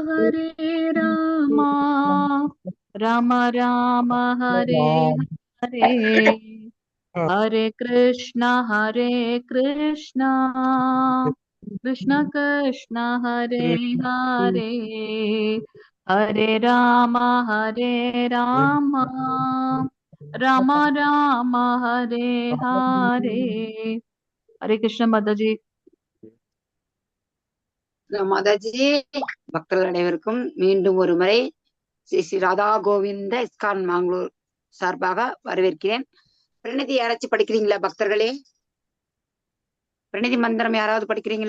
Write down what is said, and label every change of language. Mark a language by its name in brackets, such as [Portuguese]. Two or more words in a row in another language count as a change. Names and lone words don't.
[Sanskrit] राम राम हरे हरे हरे कृष्ण कृष्ण कृष्ण हरे हरे हरे राम राम राम हरे हरे हरे कृष्ण माता जी। [Tamil] மாதாஜி, பக்தர்கள் அனைவருக்கும் மீண்டும் ஒரு முறை ஸ்ரீ ஸ்ரீ ராதா கோவிந்த இஸ்கான் மாங்களூர் சார்பாக வரவேற்கிறேன். பிரணதி யாராச்சும் படிக்கிறீங்களா பக்தர்களே? பிரணதி மந்திரம் யாராவது படிக்கிறீங்களா?